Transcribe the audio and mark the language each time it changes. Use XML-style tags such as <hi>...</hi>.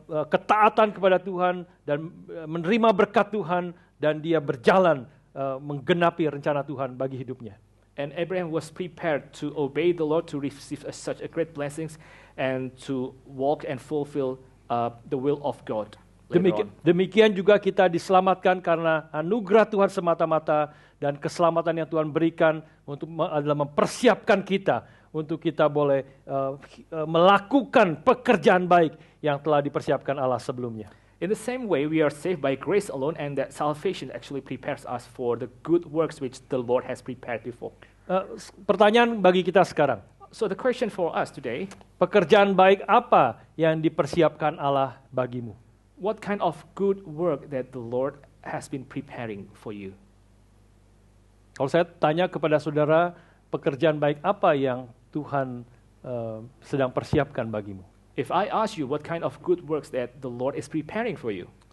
<id>ketaatan kepada Tuhan dan menerima berkat Tuhan, dan dia berjalan menggenapi rencana Tuhan bagi hidupnya.</id> <en>And Abraham was prepared to obey the Lord, to receive such a great blessings, and to walk and fulfill the will of God.</en> <id>Demikian juga kita diselamatkan karena anugerah Tuhan semata-mata, dan keselamatan yang Tuhan berikan adalah mempersiapkan kita untuk kita boleh melakukan pekerjaan baik yang telah dipersiapkan Allah sebelumnya.</id> <en>In the same way, we are saved by grace alone, and that salvation actually prepares us for the good works which the Lord has prepared before.</en> <id>Pertanyaan bagi kita sekarang.</id> <en>So the question for us today,</en> <id>pekerjaan baik apa yang dipersiapkan Allah bagimu?</id> <en>What kind of good work that the Lord has been preparing for you?</en> <id>Kalau saya tanya kepada saudara, pekerjaan baik apa yang Tuhan sedang persiapkan bagimu?</id> <en>If I ask you what kind of good works that the Lord is preparing for you,</en>